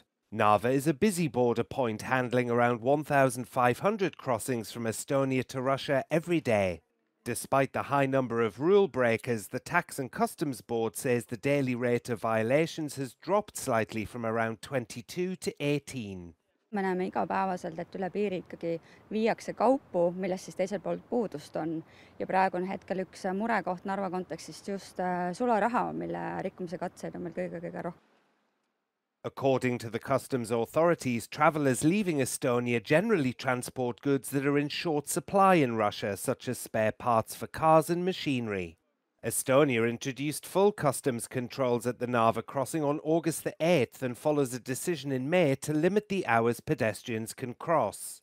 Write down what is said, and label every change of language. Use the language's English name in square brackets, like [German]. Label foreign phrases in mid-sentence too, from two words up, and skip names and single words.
[English] Narva is a busy border point handling around 1,500 crossings from Estonia to Russia every day. Despite the high number of rule breakers, the Tax and Customs Board says the daily rate of violations has dropped slightly from around 22 to 18. [Estonian] Me näeme igapäevaselt, et üle piiri ikkagi viiakse kaupu, millest siis teisel pool puudust on. Ja praegu on hetkel üks murekoht Narva kontekstist just sularaha, mille rikkumise katseid on meil kõige rohkem. [English] According to the customs authorities, travellers leaving Estonia generally transport goods that are in short supply in Russia, such as spare parts for cars and machinery. Estonia introduced full customs controls at the Narva crossing on August the 8th and follows a decision in May to limit the hours pedestrians can cross.